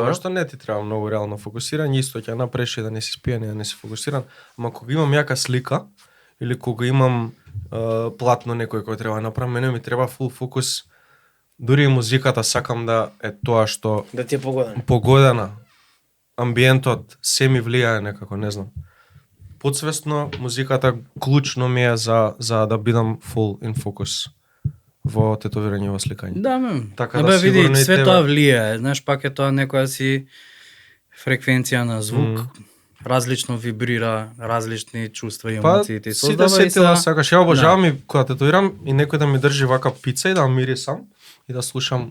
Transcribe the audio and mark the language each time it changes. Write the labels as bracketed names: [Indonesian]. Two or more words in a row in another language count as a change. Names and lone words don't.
[Macedonian] тоа што не ти треба многу реално фокусирање, исто ќе направиш и да не си спиен и да не си фокусиран, ама кога имам јака слика или кога имам платно некој кој треба да направам, мене ми треба фул фокус. Дури и музиката сакам да е тоа што Да ти е погоден. погодена. Амбиентот се ми влијае некако, не знам. Подсвесно музиката клучно ми е за да бидам [English] full in focus [Macedonian] во тетовирање, во сликање. Да, ме. Така Абе, да види, сигурно и све тебе. тоа влијае. Знаеш, пак е тоа некоја си фреквенција на звук, различно вибрира, различни чувства и Па, емоции ти си создава да и сетила сега- сакаш. Ја обожавам и кога тетовирам и некој да ми држи вака пица и да мирисам и да слушам.